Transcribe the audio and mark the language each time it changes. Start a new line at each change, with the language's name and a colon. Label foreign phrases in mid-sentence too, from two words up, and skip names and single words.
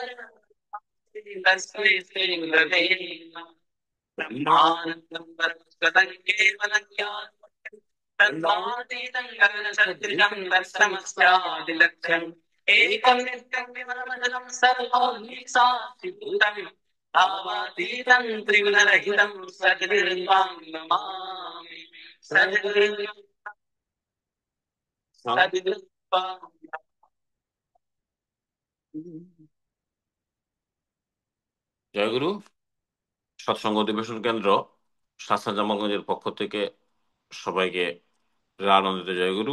Sanskrit: तस्मै श्री गुरवे नमः ब्रह्मानन्दं परमसदं केवलं ज्ञानं तद्वातीतं गगनसदृशं तत्समस्यादिलक्ष्यम् एकं नित्यं विमलमचलं सर्वोऽखिलसाक्षिभूतं भावातीतं त्रिगुणरहितं सद्गुरुं नमामि सद्गुरुं
Bangla: জয়গুরু। সৎসঙ্গ অধিবেশন কেন্দ্র শাস্তা জামালগঞ্জের পক্ষ থেকে সবাইকে আনন্দিত জয়গুরু।